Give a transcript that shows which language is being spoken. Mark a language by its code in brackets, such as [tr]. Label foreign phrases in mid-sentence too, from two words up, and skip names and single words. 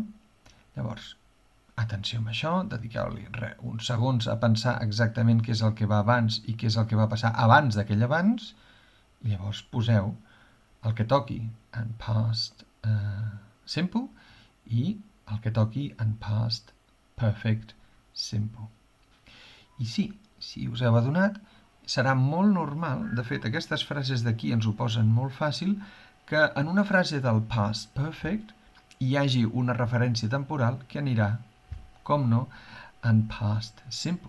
[ca] Llavors, atenció amb això, dediqueu-li uns segons a pensar exactament què és el que va abans i què és el que va passar abans d'aquell abans, i llavors poseu el que toqui en [en] past simple [ca] i el que toqui en [en] past perfect simple. [ca] I sí, si us heu adonat, serà molt normal, de fet aquestes frases d'aquí ens ho posen molt fàcil, que en una frase del [en] past perfect [ca] hi hagi una referència temporal que anirà, com no, en [en] past simple.